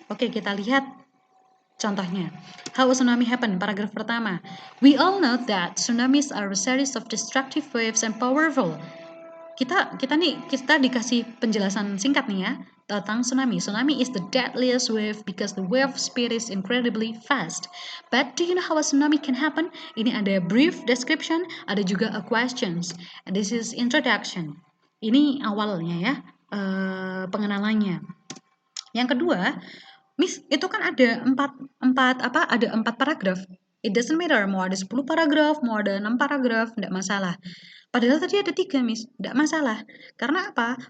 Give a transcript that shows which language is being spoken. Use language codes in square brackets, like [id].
[id] Oke, kita lihat contohnya. [en] How a tsunami happen? [id] Paragraf pertama. [en] We all know that tsunamis are a series of destructive waves and powerful. [id] Kita dikasih penjelasan singkat nih ya tentang tsunami. [en] Tsunami is the deadliest wave because the wave speed is incredibly fast. But do you know how a tsunami can happen? [id] Ini ada brief description, ada juga a questions. [en] And this is introduction. [id] Ini awalnya ya, pengenalannya. Yang kedua, Miss, itu kan ada empat paragraf. [en] It doesn't matter, [id] mau ada 10 paragraf, mau ada 6 paragraf, tidak masalah. Padahal tadi ada 3, Miss, tidak masalah. Karena apa?